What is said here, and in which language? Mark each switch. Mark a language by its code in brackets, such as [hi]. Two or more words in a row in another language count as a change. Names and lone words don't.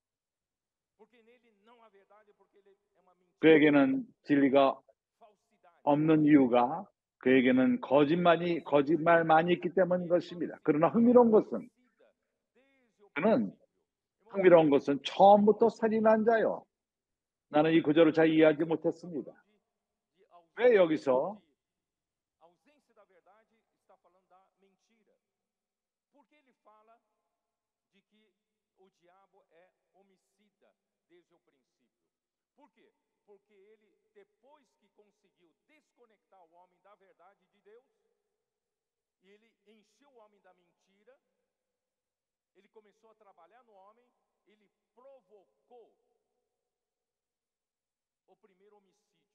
[ko] 그에게는 진리가 없는 이유가 그에게는 거짓말만이 있기 때문인 것입니다. 그러나 흥미로운 것은 처음부터 살인한 자요. 나는 이 구절을 잘 이해하지 못했습니다. 왜 여기서 [pt] Porque ele, depois que conseguiu desconectar o homem da verdade de Deus, e ele encheu o homem da mentira, ele começou a trabalhar no homem, ele provocou o primeiro homicídio.